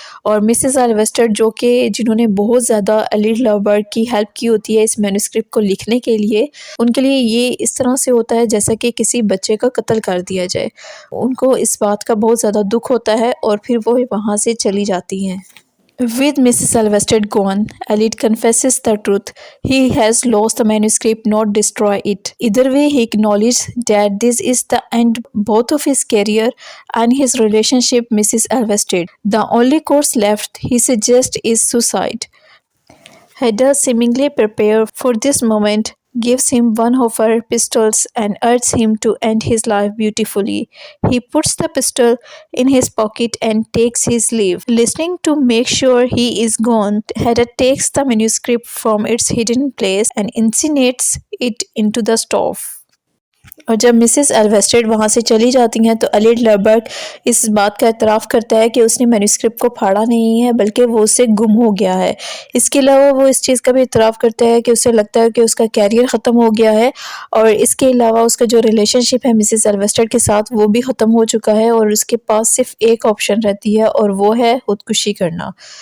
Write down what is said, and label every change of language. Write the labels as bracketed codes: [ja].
[hi] और मिसेस एल्वेस्टर, जो कि जिन्होंने बहुत ज़्यादा एलिड लवबर्ग की हेल्प की होती है इस मैन्यूस्क्रिप्ट को लिखने के लिए, उनके लिए ये इस तरह से होता है जैसा कि किसी बच्चे का कत्ल कर दिया जाए। उनको इस बात का बहुत ज़्यादा दुख होता है और फिर वो वहाँ से चली जाती हैं। [en] With Mrs. Sylvester gone, Elliot confesses the truth. He has lost the manuscript, not destroy it. Either way, he acknowledges that this is the end both of his career and his relationship with Mrs. Sylvester. The only course left, he suggests, is suicide. Hedda, seemingly prepared for this moment, gives him one of her pistols and urges him to end his life beautifully. He puts the pistol in his pocket and takes his leave. Listening to make sure he is gone, Hedda takes the manuscript from its hidden place and incinerates it into the stove. [hi] और जब Mrs एल्वेस्टेड वहाँ से चली जाती हैं तो एलिड Lovborg इस बात का एतराफ़ करता है कि उसने मैन्यूस्क्रिप्ट को फाड़ा नहीं है, बल्कि वो उससे गुम हो गया है। इसके अलावा वो इस चीज़ का भी एतराफ़ करता है कि उसे लगता है कि उसका कैरियर ख़त्म हो गया है, और इसके अलावा उसका जो रिलेशनशिप है मिसेस एल्वेस्टेड के साथ वो भी ख़त्म हो चुका है और उसके पास सिर्फ एक ऑप्शन रहती है और वो है खुदकुशी करना।